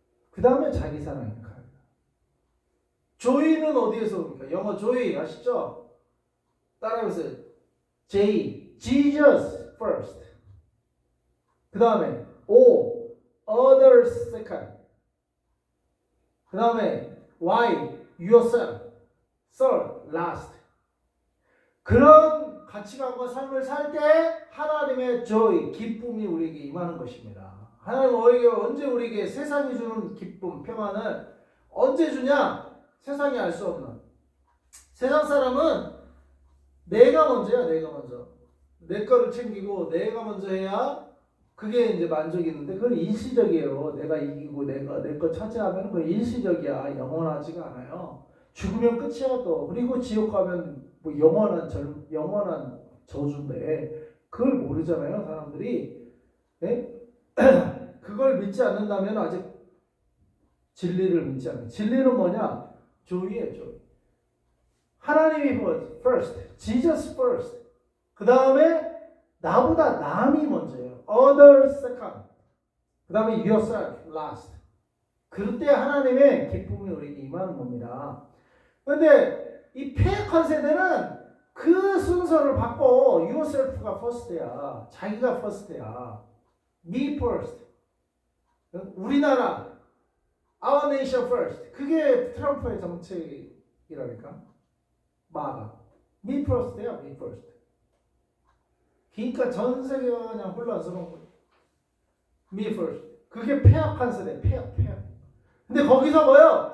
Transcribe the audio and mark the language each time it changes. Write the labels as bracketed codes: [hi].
[ko] 그 다음에 자기 사랑입니다. 조이는 어디에서 옵니까? 영어 조이 아시죠? 따라해보세요. [en] Jesus first. [ko] 그 다음에 [en] others second. [ko] 그 다음에 [en] yourself third, last. [ko] 그런 가치관과 삶을 살 때 하나님의 joy, 기쁨이 우리에게 임하는 것입니다. 하나님은 언제 우리에게 세상이 주는 기쁨, 평안을 언제 주냐? 세상이 알 수 없는. 세상 사람은 내가 먼저야. 내가 먼저. 내 거를 챙기고 내가 먼저 해야 그게 이제 만족이 있는데 그건 일시적이에요. 내가 이기고 내가 내 거 차지하면 그건 일시적이야. 영원하지가 않아요. 죽으면 끝이야 또. 그리고 지옥 가면 영원한 저주인데 그걸 모르잖아요. 사람들이. 네? 그걸 믿지 않는다면 아직 진리를 믿지 않아요. 진리는 뭐냐? 조이예요. 조이. 하나님이 [en] first, Jesus first. [ko] 그 다음에 나보다 남이 먼저예요. [en] Others second. [ko] 그 다음에 [en] yourself last. [ko] 그때 하나님의 기쁨이 우리에게 임하는 겁니다. 그런데 이 패역한 세대는 그 순서를 바꿔 yourself가 first야. 자기가 [en] first야. Me first. [ko] 우리나라 [en] Our nation first. [ko] 그게 트럼프의 정책이라니까. 마가. [en] Me first야. Me first. [ko] 그러니까 전 세계가 그냥 혼란스러운 거예요. [en] Me first. [ko] 그게 패역한 세대. 패역. 근데 거기서 뭐예요?